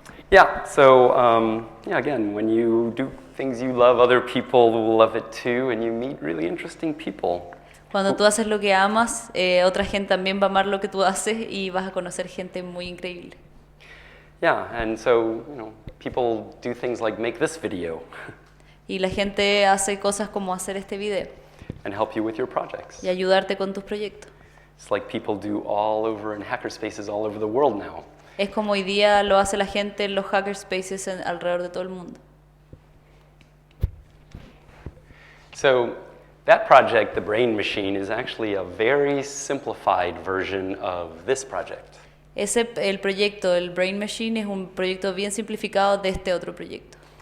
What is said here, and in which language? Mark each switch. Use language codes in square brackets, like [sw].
[en] Yeah, so yeah, again, when you do things you love, other people will love it too, and you meet really interesting people. [es] Cuando tú haces lo que amas, otra gente también va a amar lo que tú haces y vas a conocer gente muy increíble. [en] Yeah, and so, people do things like make this video [es] Y la gente hace cosas como hacer este video [en] and help you with your projects. [es] y ayudarte con tus proyectos. [en] It's like people do all over in hackerspaces all over the world now. [es] Es como hoy día lo hace la gente en los hackerspaces alrededor de todo el mundo. [en] So that project, the Brain Machine, is actually a very simplified version of this project. [es] El proyecto, el Brain Machine, es un proyecto bien simplificado de este otro proyecto.